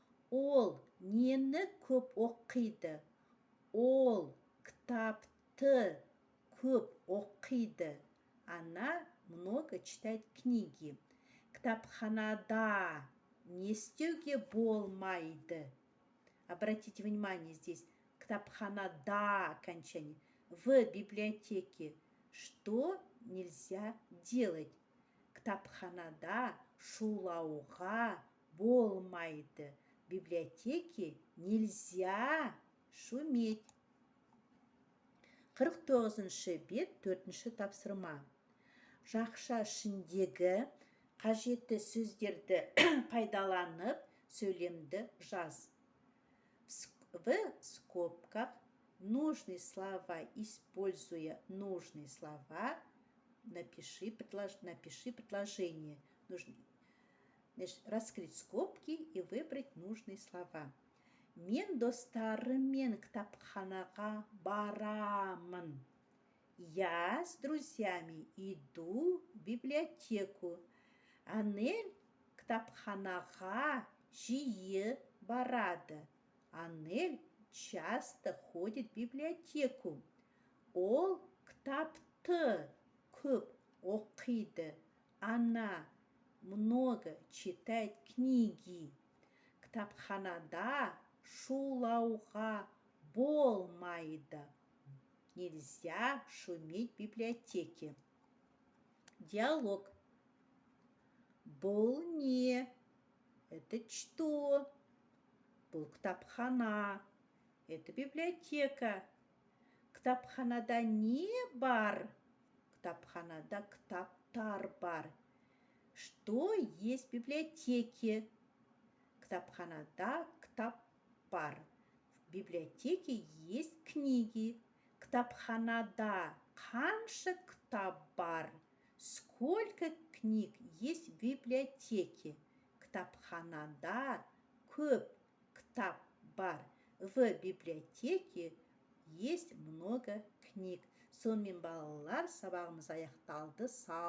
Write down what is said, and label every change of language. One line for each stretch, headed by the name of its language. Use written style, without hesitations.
Kazakh: Ол нені көп оқиды? Ол кітапты көп оқиды.
Russian: Она много читает книги.
Kazakh: Кітапханада не істеуге болмайды.
Russian: Обратите внимание, здесь кітапханада окончание. В библиотеке что нельзя делать?
Kazakh: Кітапханада шулауға болмайды.
Russian: В библиотеке нельзя шуметь.
Kazakh: 49-ші бет, 4-ші тапсырма. Жақша ішіндегі қажетті сөздерді пайдаланып, сөйлемді жаз.
Russian: В скобках нужные слова, используя нужные слова, напиши предложение. Нужно, значит, раскрыть скобки и выбрать нужные слова.
Kazakh: Мен достарыммен кітапханаға барамын.
Russian: Я с друзьями иду в библиотеку.
Kazakh: Анель кітапханаға жиі барады.
Russian: Анель часто ходит в библиотеку.
Kazakh: Ол кітапты көп оқиды.
Russian: Она много читает книги.
Kazakh: Кітапханада шулауға болмайды.
Russian: Нельзя шуметь в библиотеке.
Kazakh: Диалог. Бұл не?
Russian: Это что?
Kazakh: Бұл кітапхана.
Russian: Это библиотека.
Kazakh: Кітапханада не бар? Кітапханада кітаптар бар.
Russian: Что есть в библиотеке?
Kazakh: Кітапханада кітап бар.
Russian: В библиотеке есть книги.
Kazakh: Кітапханада қанша кітап бар?
Russian: Сколько книг есть в библиотеке?
Kazakh: Кітапханада көп кітап бар.
Russian: В библиотеке есть много книг.
Kazakh: Сонымен балалар, сабағымыз аяқталды. Сау